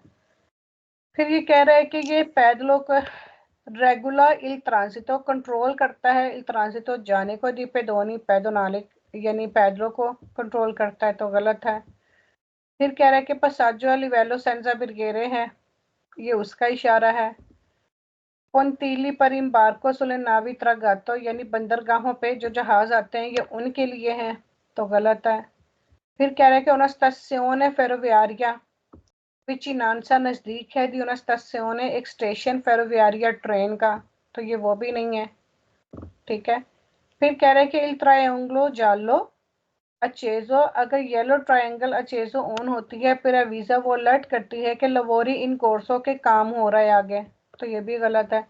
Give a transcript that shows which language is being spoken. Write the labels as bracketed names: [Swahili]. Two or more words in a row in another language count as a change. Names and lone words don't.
[Hindi] फिर ये कह रहा है कि ये पैदलों को [Italian] regola il transito [Hindi] कंट्रोल करता है, [Italian] il transito [Hindi] जाने को, [Italian] di pedoni [Hindi] पैदोनाले यानी पैदलों को कंट्रोल करता है, तो गलत है। फिर कह रहा है कि [Italian] passaggio livello senza barriere [Hindi] है, ये उसका इशारा है। [Italian] pontili per imbarco sulle navi traghetto, [Hindi] यानी बंदरगाहों पे जो जहाज आते हैं ये उनके लिए हैं, तो गलत है। फिर कह रहा है कि [Italian] una stazione ferroviaria vicinanza [Hindi] नजदीक है, [Italian] di una stazione [Hindi] एक स्टेशन फेरोवियारिया ट्रेन का, तो ये वो भी नहीं है। ठीक है, फिर कह रहे हैं कि [Italian] il triangolo giallo acceso, [Hindi] अगर येलो ट्रायंगल अचेजो ऑन होती है फिर वीजा वो अलर्ट करती है कि [Italian] lavori in corso [Hindi] के काम हो रहा है आगे, तो ये भी गलत है।